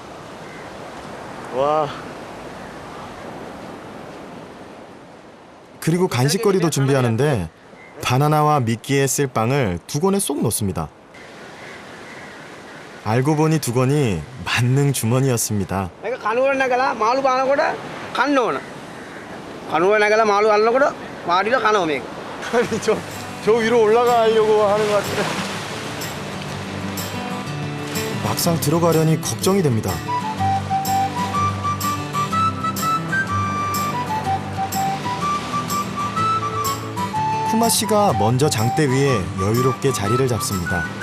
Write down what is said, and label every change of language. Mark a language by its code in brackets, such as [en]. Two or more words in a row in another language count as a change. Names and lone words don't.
[ko] 와. 그리고 간식거리도 준비하는데 바나나와 미끼에 쓸 빵을 두 권에 쏙 넣습니다. 알고 보니 두건이 만능 주머니였습니다. [si] මේක කනුවර නැගලා මාළු බානකොට කන්න ඕන. කනුවර නැගලා මාළු අල්ලනකොට වාඩිලා කනවා මේක. [ko] 아니 저 위로 올라가려고 하는 것 같은데. 막상 들어가려니 걱정이 됩니다. 쿠마 씨가 먼저 장대 위에 여유롭게 자리를 잡습니다.